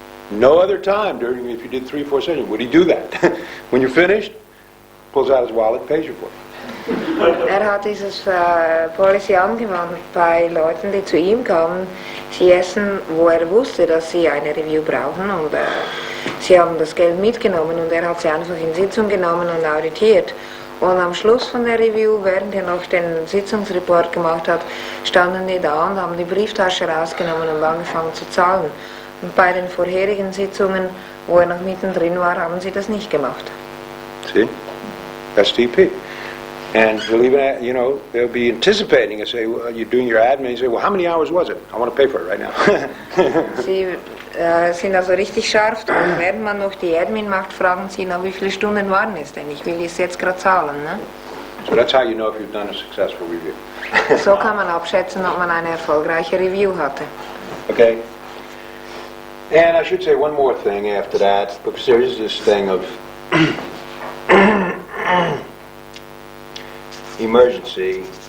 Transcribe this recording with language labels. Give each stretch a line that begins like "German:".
English: No other time during, if you did 3-4 sessions, would he do that? When you're finished, pulls out his wallet, pays you for it.
German: Hat dieses Policy angewandt bei Leuten, die zu ihm kamen, sie essen, wo wusste, dass sie eine Review brauchen und sie haben das Geld mitgenommen und hat sie einfach in Sitzung genommen und auditiert. Und am Schluss von der Review, während noch den Sitzungsreport gemacht hat, standen die da und haben die Brieftasche rausgenommen und angefangen zu zahlen. Und bei den vorherigen Sitzungen, wo noch mittendrin war, haben sie das nicht gemacht.
English: See? That's DP. And they'll even, they'll be anticipating and say, well, you're doing your admin, and you say, well, how many hours was it? I want to pay for it right now.
German: Sie sind also richtig scharf und während man noch die Admin macht, fragen sie, wie viele Stunden waren es denn? Ich will es jetzt gerade zahlen. Ne?
English: So that's how you know if you've done a successful review.
German: So kann man abschätzen, ob man eine erfolgreiche Review hatte.
English: Okay. And I should say one more thing after that, because there is this thing of emergency.